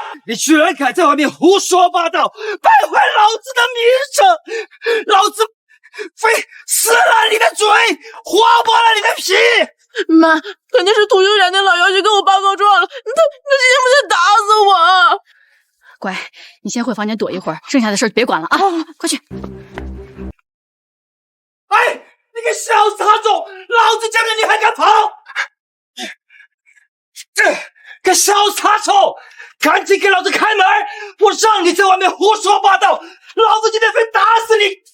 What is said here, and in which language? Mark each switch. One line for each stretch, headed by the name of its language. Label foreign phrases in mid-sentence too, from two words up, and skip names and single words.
Chinese: 你居然敢在外面胡说八道，败坏老子的名声！老子非撕烂你的嘴，划破了你的皮！媽，肯定是涂秀莲那老妖精跟我爸告狀了，他今天不想打死我。乖，你先回房間躲一會兒，剩下的事別管了啊！快去！哎，你個小雜種，老子叫你還敢跑？個小雜種，趕緊給老子開門！我讓你在外面胡說八道，老子今天非打死你！